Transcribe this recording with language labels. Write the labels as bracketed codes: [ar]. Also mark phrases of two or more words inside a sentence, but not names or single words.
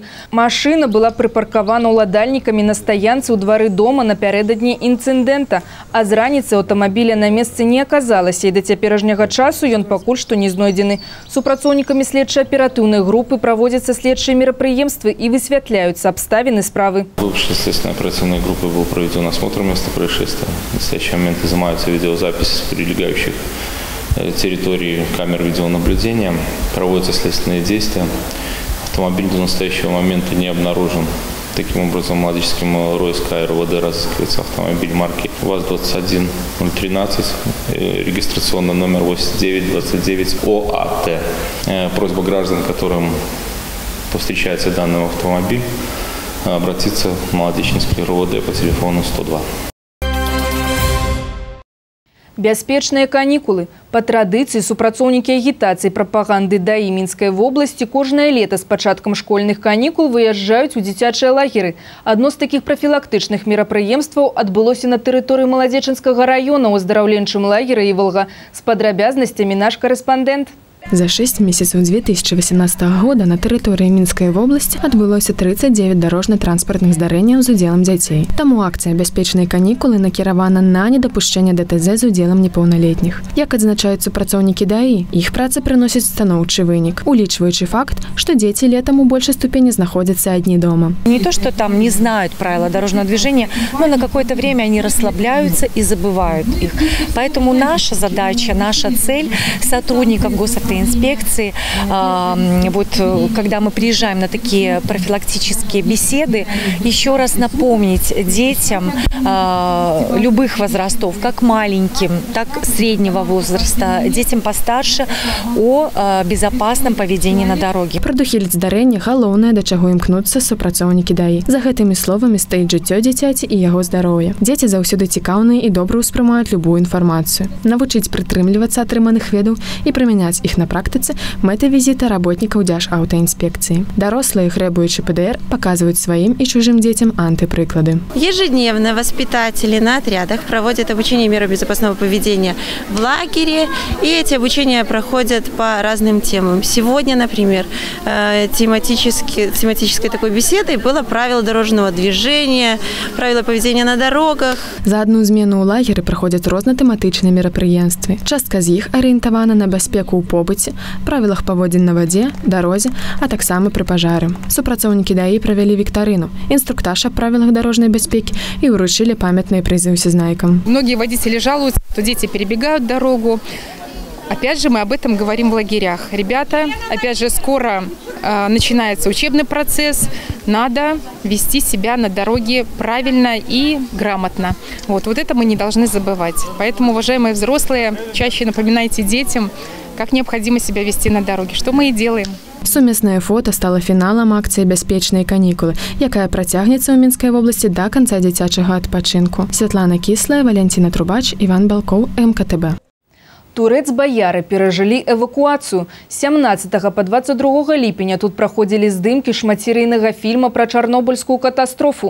[be] Машына была прыпаркавана ўладальнікамі на стаянцы ў двары дома напярэдадні інцыдэнта. А з раніцы аўтамабіля на месцы не аказалася, і да цяперашняга часу ён пакуль што не знойдзены. Супрацоўнікамі следча-аператыўнай групы праводзяцца следчыя мерапрыемствы і высвятляюцца абставіны справы. [ru] Группой был проведен осмотр места происшествия. В настоящий момент изымаются видеозаписи с прилегающих территорий камер видеонаблюдения. Проводятся следственные действия. Автомобиль до настоящего момента не обнаружен. Таким образом, Маладечским РОСК РОВД разыскивается автомобиль марки ВАЗ-21013, регистрационный номер 8929 ОАТ. Просьба граждан, которым повстречается данный автомобиль, обратиться в Маладечинский РОВД по телефону 102. [be] Бяспечныя канікулы. Па традыцыі супрацоўнікі агітацыі прапаганды ДАІ Мінскай вобласці кожнае лета з пачаткам школьных канікул выязджаюць у дзіцячыя лагеры. Адно з такіх прафілактычных мерапрыемстваў адбылося на тэрыторыі Маладзечынскага раёна ў аздараўленчым лагеры Іволга. З падрабязнасцямі наш карэспандэнт. [ru] За 6 месяцев 2018 года на территории Минской области отбылося 39 дорожно-транспортных [be] здарэнняў з удзелам дзяцей. Таму акцыя «Бяспечныя канікулы» накіравана на недапушчэнне ДТЗ з удзелам непаўналетніх. Як адзначаюць супрацоўнікі ДАІ, іх праца прыносіць станоўчы вынік, улічваючы факт, што дзеці летом у большай ступені знаходзяцца адні дома. [ru] Не то, что там не знают правила дорожного движения, но на какое-то время они расслабляются и забывают их. Поэтому наша задача, наша цель сотрудников госавтоинспекции, вот когда мы приезжаем на такие профилактические беседы, еще раз напомнить детям любых возрастов, как маленьким, так среднего возраста, детям постарше, о безопасном поведении на дороге. [be] Прадухіліць здарэнне галоўнае, да чаго імкнуцца супрацоўнікі ДАІ. За гэтымі словамі стаіць жыццё дзіцяці і яго здароўя. Дзеці заўсёды цікаўныя і добра ўспрымаюць любую інфармацыю. Навучыць прытрымлівацца атрыманых ведаў і прымяняць іх на практыцы мэта візіта работнікаў Дзяржаўтаінспекцыі. Дарослыя, грэбуючы ПДР, [ru] показывают своим и чужим детям антиприклады. Ежедневно воспитатели на отрядах проводят обучение мерам безопасного поведения в лагере, и эти обучения проходят по разным темам. Сегодня, например, тематической такой беседой было правило дорожного движения, правила поведения на дорогах. [be] За одну змену ў лагеры праходзяць рознатэматычныя мерапрыемствы. Частка з іх арыентавана на бяспеку ў побыце, правілах паводзін на вадзе, дарозе, а таксама пры пажары. Супрацоўнікі ДАІ правялі віктарыну, [ru] инструктаж о правилах дорожной безопасности и вручили памятные призы всезнайкам. Многие водители жалуются, что дети перебегают дорогу. Опять же, мы об этом говорим в лагерях. Ребята, опять же, скоро начинается учебный процесс. Надо вести себя на дороге правильно и грамотно. Вот это мы не должны забывать. Поэтому, уважаемые взрослые, чаще напоминайте детям, как необходимо себя вести на дороге, что мы и делаем. [be] Сумеснае фото стало фіналам акцыі «Бяспечныя канікулы», якая працягнецца ў Мінскай вобласці да канца дзіцячага адпачынку. Святлана Кіслая, Валентина Трубач, Іван Балкоў, МКТБ. Турэц-баяры перажылі эвакуацыю. З 17 па 22 ліпеня тут праходзілі здымкі шматсерыйнага фільма пра чарнобыльскую катастрофу.